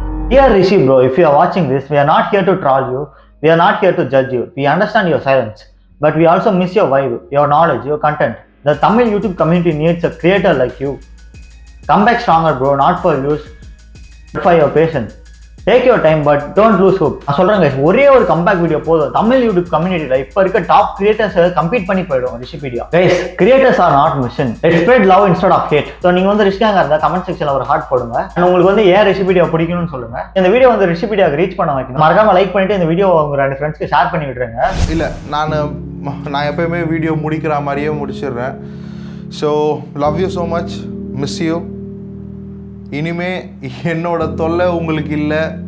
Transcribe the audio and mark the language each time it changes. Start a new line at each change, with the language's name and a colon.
English: Dear Rishi bro, if you are watching this, we are not here to troll you, we are not here to judge you, we understand your silence, but we also miss your vibe, your knowledge, your content. The Tamil YouTube community needs a creator like you. Come back stronger bro, not for views, but for your patience. Take your time but don't lose hope.
Tamil: நான் சொல்றேன் guys, ஒரே ஒரு comeback video போதும் Tamil YouTube கம்யூனிட்டில இப்ப இருக்க top creators compete பண்ணி போயிடும் Rishipedia.
English: Guys, creators are not mission. Let's spread love instead of hate.
Tamil: So நீங்க வந்து ரிஷ்காங்க இருந்தா கமெண்ட் செக்ஷன்ல ஒரு ஹார்ட் போடுங்க. and உங்களுக்கு வந்து ஏன் ரிஷிபீடியா பிடிக்கும்னு சொல்லுங்க. இந்த வீடியோ வந்து ரிஷிபீடியாக்கு ரீச் பண்ண வைக்கணும். மறக்காம லைக் பண்ணிட்டு இந்த வீடியோ உங்க 2 ஃப்ரெண்ட்ஸ்க்கு ஷேர் பண்ணி விட்டுருங்க. இல்ல நான் எப்பயுமே வீடியோ முடிக்கிற மாதிரியே முடிச்சிடுறேன்.
English: So love you so much, miss you.
Tamil: இனிமே என்னோட தொல்லை உங்களுக்கு இல்லை.